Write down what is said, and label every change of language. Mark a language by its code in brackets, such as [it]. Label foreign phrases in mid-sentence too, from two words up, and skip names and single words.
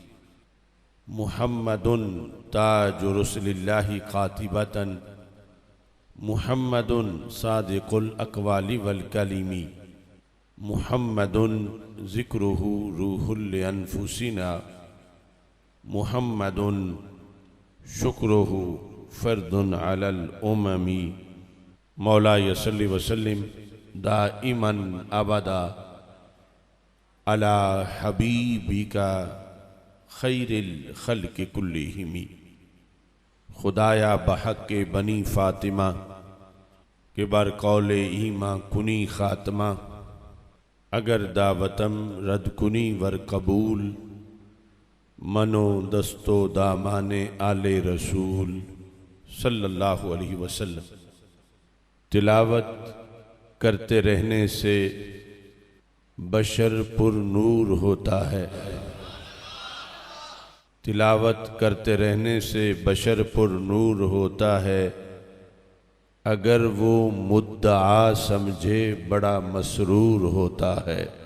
[ar] محمد تاج رسل اللہ قاطبۃ محمد صادق الاقوال والکلم محمد ذکرہ روح لانفسنا محمد شکرہ فرد علی الامم مولا صلی وسلم دائما ابدا علی حبیبک خیر الخلق کلہم [fa] خدایا بحق بنی فاطمہ کہ بر قول ایماں کنی خاتمہ اگر دعوتم رد کنی ور قبول منو دستو دامان آل رسول [ar] صلی اللہ علیہ وسلم۔ [ur] تلاوت کرتے رہنے سے بشر پر نور ہوتا ہے، تلاوت کرتے رہنے سے بشر پر نور ہوتا ہے، اگر وہ مدعا سمجھے بڑا مسرور ہوتا ہے۔